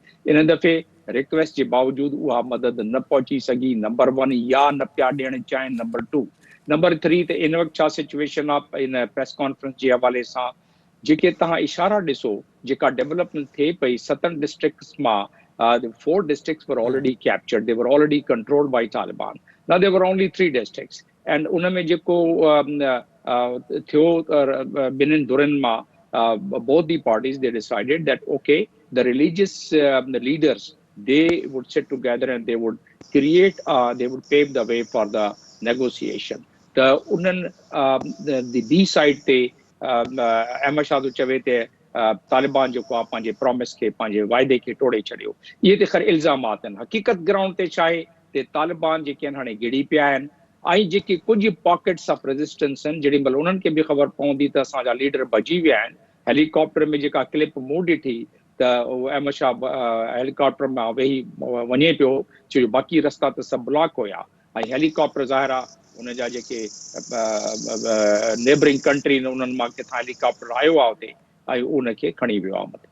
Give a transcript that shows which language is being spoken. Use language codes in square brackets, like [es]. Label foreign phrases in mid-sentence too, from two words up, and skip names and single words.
[sd] इन दफ़े रिक्वेस्ट जे बावजूदि उहा मदद न पहुची सघी। नंबर 1 या न पिया ॾियणु चाहिनि। नंबर 2 नंबर 3 त इन वक़्तु छा सिचुएशन आहे इन [en] press conference [sd] जे हवाले सां, जेके तव्हां इशारा ॾिसो जेका डेवलपमेंट थिए पई 7 डिस्ट्रिक्ट्स मां [en] The 4 districts were already captured. They were already controlled by Taliban. Now there were only 3 districts. [sd] And उनमें जेको थियो ॿिन्हिनि धुरनि मां, [en] both the parties, they decided that okay, the religious the leaders, they would sit together and they would create they would pave the way for the negotiation. [sd] The उन्हनि [en] the B side [sd] ते अहमद शाह जो चवे ते तालिबान जो आहे पंहिंजे प्रॉमिस खे, पंहिंजे वाइदे खे टोड़े छॾियो. इहे त ख़ैर इल्ज़ामात आहिनि. हक़ीक़त ग्राउंड ते छा आहे ते तालिबान जेके आहिनि हाणे गिड़ी पिया आहिनि, ऐं जेके कुझु [en] pockets of resistance [sd] आहिनि, जेॾी महिल उन्हनि खे बि ख़बर पवंदी त असांजा लीडर भॼी विया आहिनि. हेलीकॉप्टर में जेका क्लिप मूं ॾिठी त अहमद शाह हेलीकॉप्टर मां वेही वञे पियो, छो जो बाक़ी रस्ता त सभु ब्लॉक हुया, ऐं हेलीकॉप्टर ज़ाहिर आहे उन जा जेके [en] neighboring country [sd] उन्हनि मां किथां हेलीकॉप्टर आयो आहे उते, ऐं उनखे खणी वियो आहे मथे.